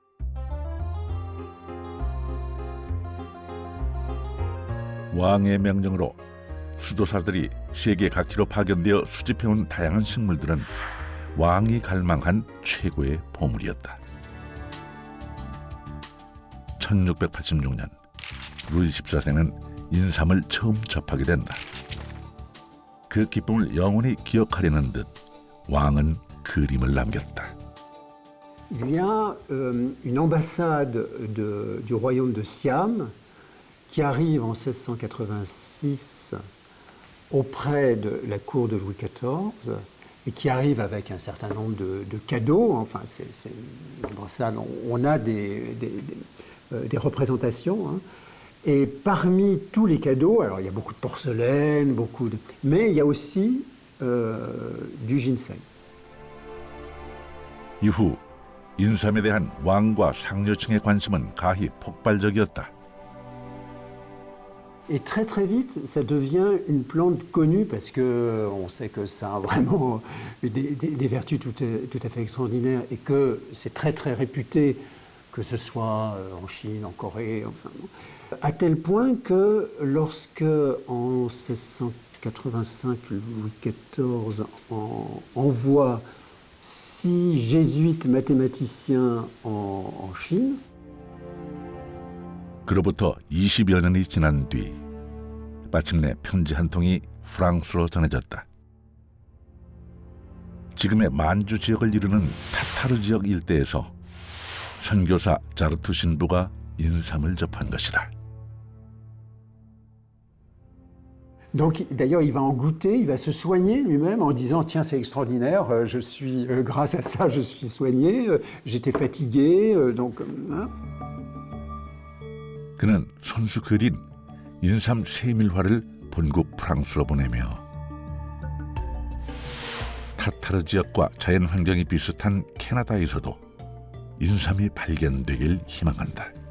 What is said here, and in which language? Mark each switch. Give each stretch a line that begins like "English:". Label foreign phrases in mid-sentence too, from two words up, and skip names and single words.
Korean: 왕의 명령으로 수도사들이 세계 각지로 파견되어 수집해온 다양한 식물들은 왕이 갈망한 최고의 보물이었다. 1686년 루이 14세는 인삼을 처음 접하게 된다. 그 기쁨을 영원히 기억하려는 듯 왕은 그림을 남겼다.
French: Il y a une ambassade du royaume de Siam qui arrive en 1686 auprès de la cour de Louis XIV et qui arrive avec un certain nombre de cadeaux. Enfin, c'est une ambassade, on a des représentations. Hein. Et parmi tous les cadeaux, alors il y a beaucoup de porcelaine, mais il y a aussi du ginseng.
Korean: 이후 인삼에 대한 왕과 상류층의 관심은 가히 폭발적이었다.
French: Et très très vite, ça devient une plante connue parce que on sait que ça a vraiment des vertus tout à fait extraordinaires et que c'est très très réputé, que ce soit en Chine, en Corée, enfin, à tel point que lorsque en 1685 Louis XIV envoie 6 jésuites mathématiciens en Chine.
Korean: 그로부터 20여 년이 지난 뒤 마침내 편지 한 통이 프랑스로 전해졌다. 지금의 만주 지역을 이루는 타타르 지역 일대에서 선교사 자르투 신부가 인삼을 접한 것이다.
French: Donc d'ailleurs il va en goûter, il va se soigner lui-même en disant tiens c'est extraordinaire, je suis grâce à ça je suis soigné, j'étais fatigué donc. Hein?
Korean: 그는 손수 그린 인삼 세밀화를 본국 프랑스로 보내며 타타르 지역과 자연 환경이 비슷한 캐나다에서도 인삼이 발견되길 희망한다.